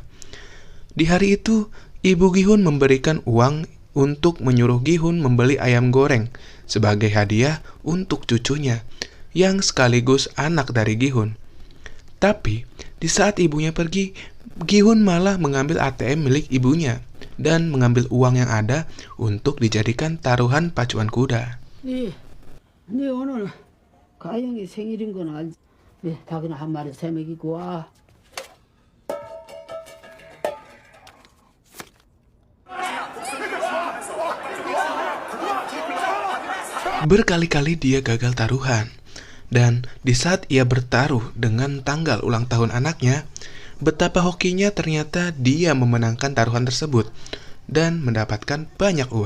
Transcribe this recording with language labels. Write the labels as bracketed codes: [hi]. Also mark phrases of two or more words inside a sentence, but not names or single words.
[id] Di hari itu, ibu Gi-hun memberikan uang untuk menyuruh Gi-hun membeli ayam goreng sebagai hadiah untuk cucunya, yang sekaligus anak dari Gi-hun. Tapi, di saat ibunya pergi, Gi-hun malah mengambil ATM milik ibunya dan mengambil uang yang ada untuk dijadikan taruhan pacuan kuda. [ko] 네 오늘 가영이 생일인 건 알지? 네, 닭이나 한 마리 세 먹이고 와. [id] Berkali-kali dia gagal taruhan, dan di saat ia bertaruh dengan tanggal ulang tahun anaknya, betapa hokinya ternyata dia memenangkan taruhan tersebut dan mendapatkan banyak uang.